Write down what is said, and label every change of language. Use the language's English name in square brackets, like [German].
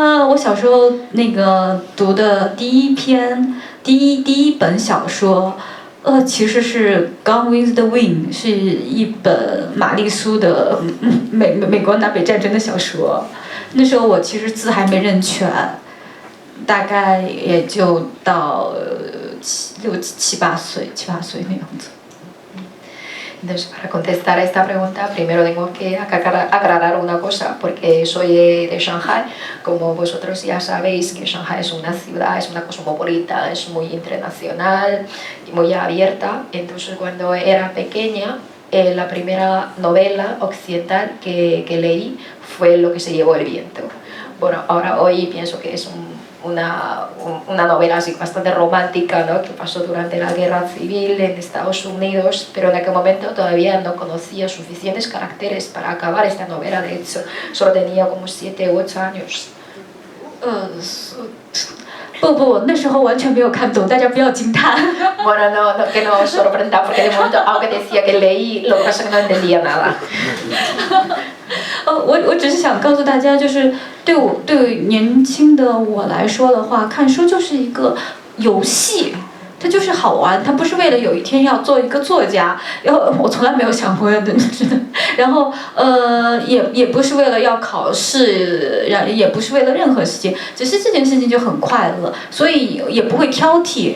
[Chinese] 我小时候那个读的第一本小说，其实是《Gone with the Wind》，是一本玛丽苏的美国南北战争的小说。那时候我其实字还没认全，大概也就到7、8岁那样子。 [Spanish] Entonces, para contestar a esta pregunta, primero tengo que aclarar una cosa, porque soy de Shanghai. Como vosotros ya sabéis que Shanghai es una ciudad, es una cosmopolita, es muy internacional y muy abierta. Entonces, cuando era pequeña, la primera novela occidental que leí fue Lo que se llevó el viento. bueno, ahora hoy pienso que es una novela así bastante romántica, ¿no? Que pasó durante la guerra civil en Estados Unidos, pero en aquel momento todavía no conocía suficientes caracteres para acabar esta novela. De hecho, solo tenía como 7 u 8 años. [Chinese] 不，那时候完全没有看懂，大家不要惊叹。 [Spanish] Bueno, no, que no os sorprenda, porque de momento, aunque decía que leí, lo que pasa es que no entendía nada. [Chinese] 我只是想告诉大家，就是对年轻的我来说的话，看书就是一个游戏。它就是好玩，它不是为了有一天要做一个作家，我从来没有想过的，然后也不是为了要考试，也不是为了任何事情，只是这件事情就很快乐，所以也不会挑剔。